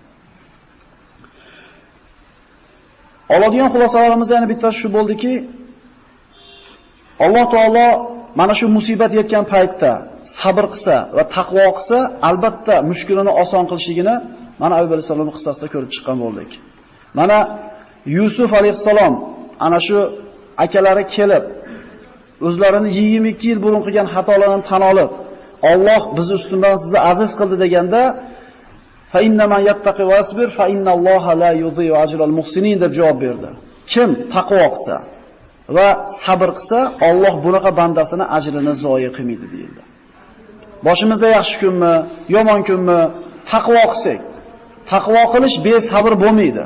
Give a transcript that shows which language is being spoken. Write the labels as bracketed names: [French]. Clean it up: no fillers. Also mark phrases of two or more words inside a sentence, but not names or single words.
[Uzbek] Oladigan xulosalarimiz yana bittasi shu bo'ldiki, Alloh taolo mana shu musibat yetgan paytda sabr qilsa va taqvo qilsa, albatta mushkulini oson qilishligini mana Ayyub alayhisolamning qissasida ko'rib chiqqan bo'ldik. Mana Yusuf alayhisalom ana shu akalari kelib o'zlarini 22 yil burun qilgan xatolarni tan olib, Alloh bizni ustimdan sizni aziz qildi deganda, [Arabic] فإن من يتق ويصبر فإن الله لا يضيع أجر المحسنين [Uzbek] deb javob berdi. Kim taqvo qilsa va sabr qilsa, Alloh bunaqa bandasini ajrini zoya qilmaydi deyildi. Boshimizda yaxshi kunmi, yomon kunmi, taqvo qilsak, taqvo qilish besabr bo'lmaydi.